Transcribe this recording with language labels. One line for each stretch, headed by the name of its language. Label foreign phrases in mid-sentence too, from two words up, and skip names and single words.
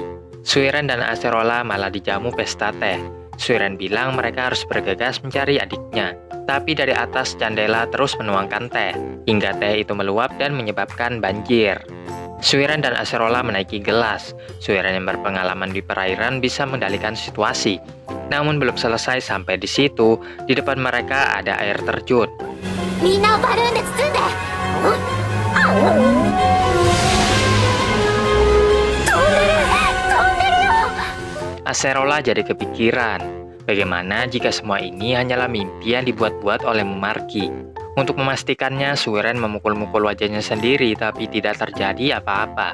Indonesian: Suiren dan Acerola malah dijamu pesta teh. Suiren bilang mereka harus bergegas mencari adiknya, tapi dari atas jendela terus menuangkan teh, hingga teh itu meluap dan menyebabkan banjir. Suiren dan Acerola menaiki gelas. Suiren yang berpengalaman di perairan bisa mengendalikan situasi. Namun belum selesai sampai di situ, di depan mereka ada air terjun.
Japanese: みんなをバルーンで包んで。あ
Indonesian: Acerola jadi kepikiran, bagaimana jika semua ini hanyalah mimpi yang dibuat-buat oleh Mumargi. Untuk memastikannya, Suiren memukul-mukul wajahnya sendiri, tapi tidak terjadi apa-apa.